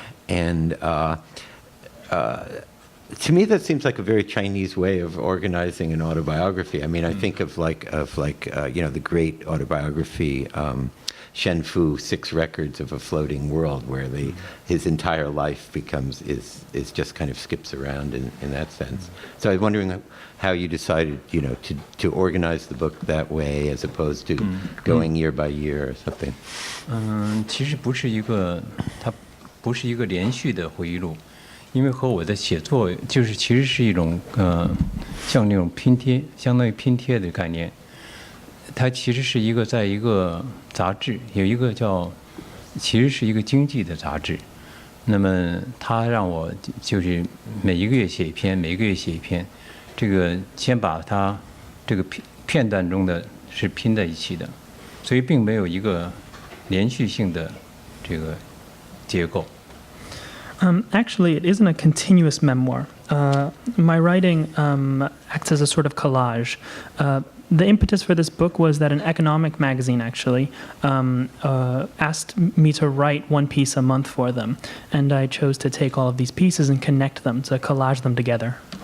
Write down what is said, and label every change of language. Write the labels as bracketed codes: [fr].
[en] And to me, that seems like a very Chinese way of organizing an autobiography. I mean, I think of the great autobiography, Shen Fu, 6 Records of a Floating World, where his entire life is just kind of skips around in that sense. So I was wondering how you decided, to organize the book that way as opposed to going year by year or something. [zh] 其实它不是一个连续的回忆录。因为和我的写作其实是一种像那种拼贴，相当于拼贴的概念。它其实是在一个杂志，有一个其实是一个经济的杂志。那么它让我就是每一个月写一篇，每一个月写一篇。这个先把它这个片段中的是拼在一起的，所以并没有一个连续性的这个结构。 [en] Actually, it isn't a continuous memoir. My writing acts as a sort of collage. The impetus for this book was that an economic magazine actually asked me to write one piece a month for them, and I chose to take all of these pieces and connect them, to collage them together.